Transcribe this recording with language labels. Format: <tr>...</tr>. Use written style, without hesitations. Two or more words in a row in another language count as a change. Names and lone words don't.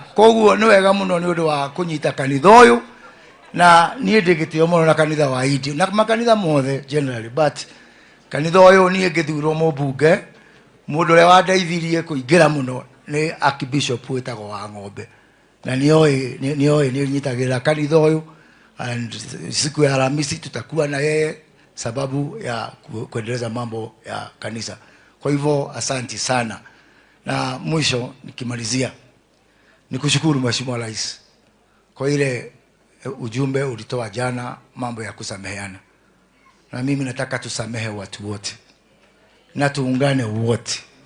<ki>Koguo nĩ wega mũno nĩ ũndũ wa kũnyita kanitha ũyũ, na niĩ ndĩgĩtĩo mũno na kanitha wa idi na makanitha mothe</ki> <en>generally, but</en> <ki>kanitha ũyũ niĩ ngĩthurwo mũmbunge mũndũ ũrĩa wandeithirie kũingĩra mũno nĩ Archbishop wĩtagwo wa Ng'ombe, na nĩ nyitagĩrĩra kanitha ũyũ,</ki> <sw>and siku ya Alhamisi tutakuwa na yeye sababu ya kuendeleza mambo ya kanisa. Kwa hivyo asanti sana, na mwisho nikimalizia nikushukuru Mheshimiwa Rais kwa ile ujumbe ulitoa jana, mambo ya kusameheana, na mimi nataka tusamehe watu wote na tuungane wote.</sw>